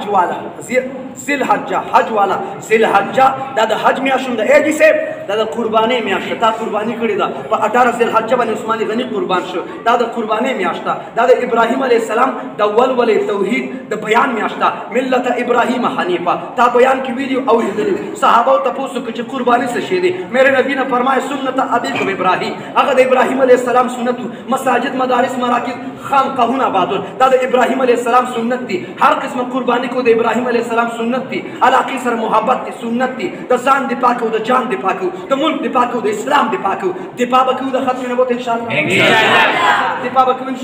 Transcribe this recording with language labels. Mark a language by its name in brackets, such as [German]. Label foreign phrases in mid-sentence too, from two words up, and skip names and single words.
[Pashto] والا ذی الحجه حج والا ذی الحجه دا د حج میاشت هم ده ایجي صاحب دا د قربانۍ میاشت ده تا قرباني کړې ده په 18 ذی الحجه باندې عثمان غني قربان شو دا د قربانۍ میاشت ده دا د ابراهیم [Arabic] علیه السلام [Pashto] د ولولې توحید د بیان میاشت ده [Arabic] ملت ابراهیم حنیفه [Pashto] تا بیان کې ویډیو اورېدلی صحابو تپوس وکړه چې قرباني څه شی دی [Urdu] میرے نبی نے فرمایا [Arabic] سنت ابیکم ابراهیم [Pashto] هغه د ابراهیم [Arabic] علیه السلام [Pashto] سنت مساجد مدارس مراکز خانقاهونه آبادول دا د ابراهیم [Arabic] علیه السلام [Pashto] سنت دي هر قسمه قرباني کو د ابراهیم [Arabic] علیه السلام [Pashto] سنت دي علاقې سره محبت دي سنت دي د ځان دفاع کو د جان دفاع کو د ملک دفاع کو د اسلام دفاع کو دفاع وکړو د ختم نبوت [Arabic] ان شاء الله [Pashto] دفاع وکړو ان